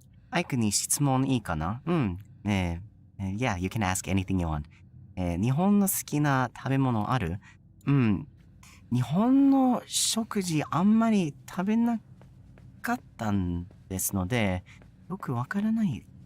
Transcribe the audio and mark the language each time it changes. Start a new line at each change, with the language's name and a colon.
Japanese: Ike に質問いいかな？
English: Yeah, you can ask anything you want.
Japanese: 日本の好きな食べ物ある？日本の食事あんまり食べなかったんですので、よくわからない。